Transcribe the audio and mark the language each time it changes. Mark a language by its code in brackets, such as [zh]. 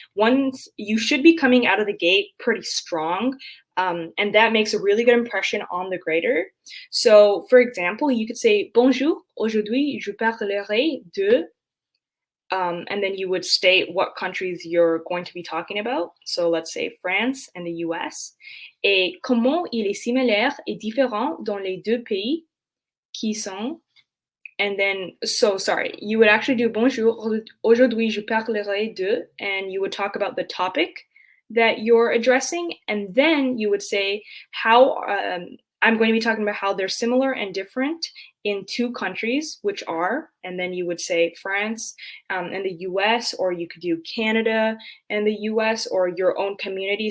[en] Once you should be coming out of the gate pretty strong, and that makes a really good impression on the grader. So, for example, you could say [fr] Bonjour, aujourd'hui je parlerai de, [en] and then you would state what countries you're going to be talking about. So let's say France and the US. [fr] Et comment il est similaire et différent dans les deux pays qui sont. [en] And then, you would actually do [fr] Bonjour, aujourd'hui je parlerai de, [en] and you would talk about the topic that you're addressing. And then you would say how I'm going to be talking about how they're similar and different in two countries, which are, and then you would say France and the US, or you could do Canada and the US, or your own community.